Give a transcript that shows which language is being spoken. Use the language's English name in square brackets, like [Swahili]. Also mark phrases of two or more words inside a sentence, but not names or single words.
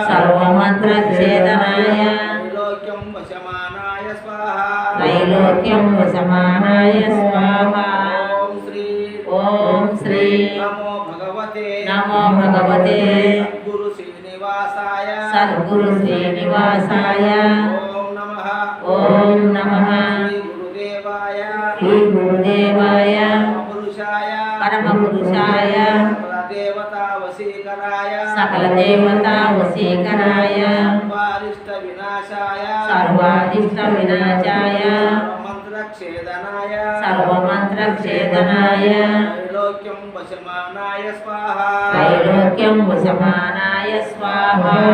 [Sanskrit] त्रैलोक्यं वशमानाय स्वाहा। ओम श्री नमो भगवते सद्गुरु श्रीनिवासाय ओम नमः శ్రీ గురుదేవాయ పరమపురుషాయ సకల దేవతా వశీకరాయ సర్వాదిష్ట వినాశాయ సర్వమంత్ర క్షేదనాయ త్రైలోక్యం వశమానాయ స్వాహ.